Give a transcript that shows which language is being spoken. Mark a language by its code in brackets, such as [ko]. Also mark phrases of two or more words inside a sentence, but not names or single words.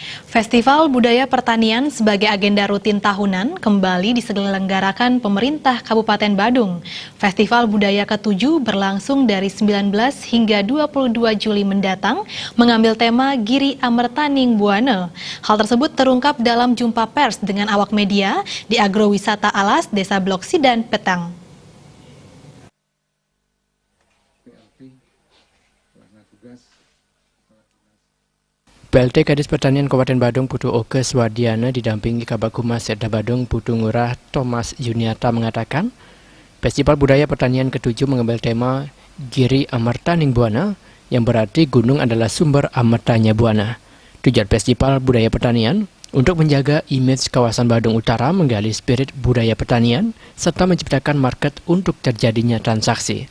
[id] Festival Budaya Pertanian sebagai agenda rutin tahunan kembali diselenggarakan pemerintah Kabupaten Badung. Festival Budaya ke-7 berlangsung dari 19 hingga 22 Juli mendatang mengambil tema Giri Amertaning Buana. Hal tersebut terungkap dalam jumpa pers dengan awak media di Agrowisata Alas, Desa Blok Sidan, Petang. PLT Kadis Pertanian Kabupaten Badung Putu Oke Swadiana didampingi Kabag Humas Setda Badung Putu Ngurah Thomas Juniata mengatakan, Festival Budaya Pertanian ke-7 mengambil tema Giri Amertaning Buana, yang berarti gunung adalah sumber amertanya buana. Tujuan Festival Budaya Pertanian untuk menjaga image kawasan Badung Utara, menggali spirit budaya pertanian, serta menciptakan market untuk terjadinya transaksi.